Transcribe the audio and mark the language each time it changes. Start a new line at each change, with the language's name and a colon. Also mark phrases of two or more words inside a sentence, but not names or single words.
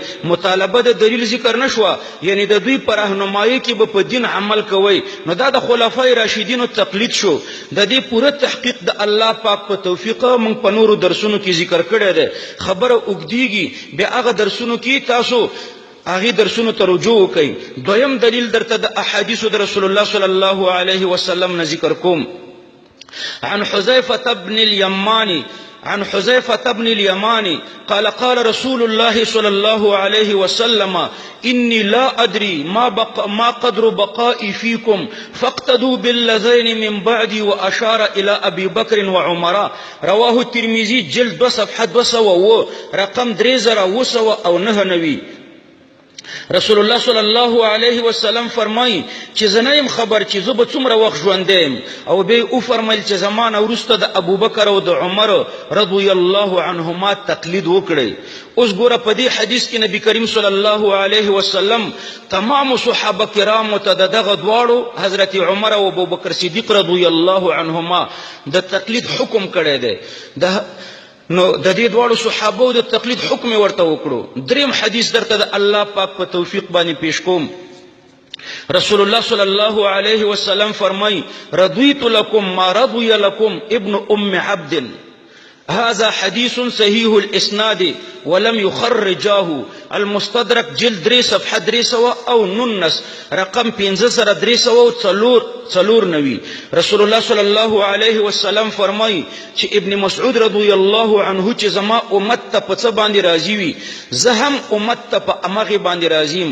Pashto: مطالبه د دلیل ذکر نه شوه، یعنی د دوی پر رهنمایي کې به په دین عمل کوي، نو دا د خلفای راشدینو تقلید شو. د دې پوره تحقیق د الله پاک په توفیق موږ په نورو درسونو کې ذکر کړی دی. خبره اوږدیږي، بیا هغه درسونو کې تاسو هغه درسونو ته رجوع وکئ. دویم دلیل درته د احادیثو د رسول الله
Arabic: صلی الله علیه وسلم
Pashto: نه ذکر کوم.
Arabic: عن حذیفة بن اليمان قال قال رسول الله صلى الله عليه وسلم إني لا أدري ما قدر بقائي فيكم فاقتدوا بالذين من بعدي وأشار إلى أبي بكر وعمر. رواه الترمذي جلد 2 صفحة 200 رقم 3009.
Pashto: رسول الله
Arabic: صلی الله علیه وسلم
Pashto: فرمایي چې زنایم خبر چې زه به څومره وخت ژوندی یم، او بیا او فرمایل چې زمانه وروسته د ابوبکر او د عمر
Arabic: رضی الله عنهما
Pashto: تقلید وکړئ. اوس ګوره په دې حدیث کې نبی کریم
Arabic: صلی الله علیه وسلم
Pashto: تمام صحابه کرامو ته دغه دواړو حضرت عمر او ابوبکر صدیق
Arabic: رضی الله عنهما
Pashto: د تقلید حکم کړی دی. نو د دې دواړو صحابو د تقلید حکم ورته وکړو. دریم حدیث درته د الله پاک په توفیق باندې پیش کوم.
Arabic: رسول الله صلی الله علیه وسلم فرمای رضیت لكم ما رضی لكم ابن ام عبد. هذا حديث صحيح الاسناد ولم يخرجاه. المستدرك جلد 3 صفحه 300 او ننس رقم 1594.
Pashto: رسول الله
Arabic: صلی الله علیه وسلم
Pashto: فرمای چې ابن مسعود
Arabic: رضی الله عنه
Pashto: چې زما امت ته په څه باندې راضي وي زه هم امت ته په امغه باندې راضیم.